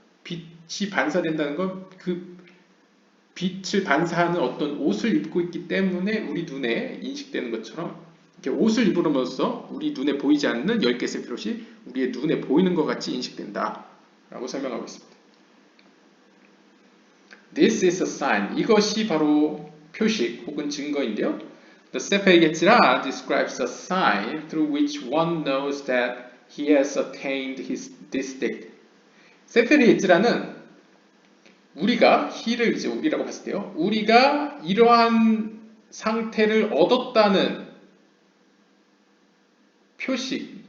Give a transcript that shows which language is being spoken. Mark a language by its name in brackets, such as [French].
[Korean] 빛이 반사된다는 건 그 빛을 반사하는 어떤 옷을 입고 있기 때문에 우리 눈에 인식되는 것처럼 이렇게 옷을 입음으로써 우리 눈에 보이지 않는 10개 세피롯이 우리의 눈에 보이는 것 같이 인식된다 라고 설명하고 있습니다. [English] This is a sign. [Korean] 이것이 바로 표식 혹은 증거인데요. [English] The Sefer Yetzirah describes a sign through which one knows that he has attained this state. [Korean] 세fer 예tzirah는 우리가 he를 이제 우리라고 봤을 때요. 우리가 이러한 상태를 얻었다는 표식.